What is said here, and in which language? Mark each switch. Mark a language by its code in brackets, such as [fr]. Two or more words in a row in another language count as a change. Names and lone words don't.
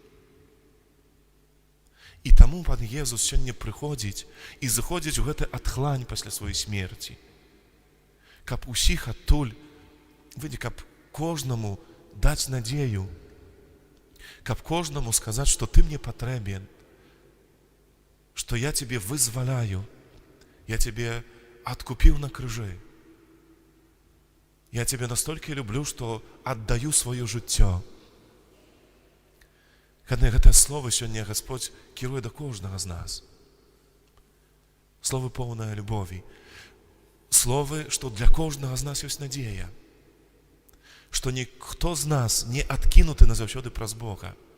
[be] І таму Пан Езус сёння прыходзіць і заходзіць у гэты адхлань пасля сваёй смерці, каб усіх адтуль, каб кожнаму даць надзею, каб кожнаму сказаць, што ты мне патрэбен, што я цябе вызваляю, я цябе откупил на крыжы. [ru] Я тебя настолько люблю, что отдаю свое жыццё. [be] Гэтае слово сёння Господь кіруе да кожнага з нас. Слово поўнае любові. Слово, што для кожнага з нас ёсць надзея. Што ніхто з нас не адкінуты назаўсёды праз Бога.